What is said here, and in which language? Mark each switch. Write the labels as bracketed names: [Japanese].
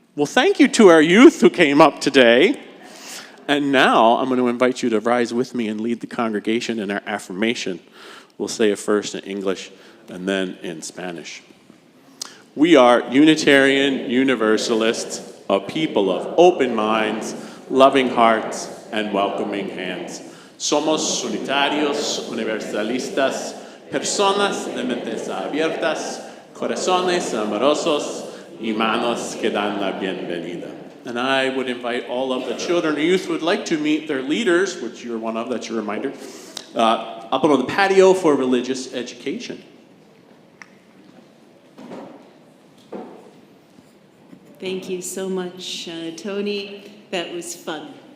[English] Well, thank you to our youth who came up today. And now I'm going to invite you to rise with me and lead the congregation in our affirmation. We'll say it first in English and then in Spanish. We are Unitarian Universalists, a people of open minds, loving hearts, and welcoming hands. [Spanish] Somos unitarios, universalistas, personas de mentes abiertas, corazones amorosos, y manos que dan la bienvenida. [English] And I would invite all of the children or youth who would like to meet their leaders, which you're one of, that's your reminder, up on the patio for religious education. Thank you so much, Tony. That was fun.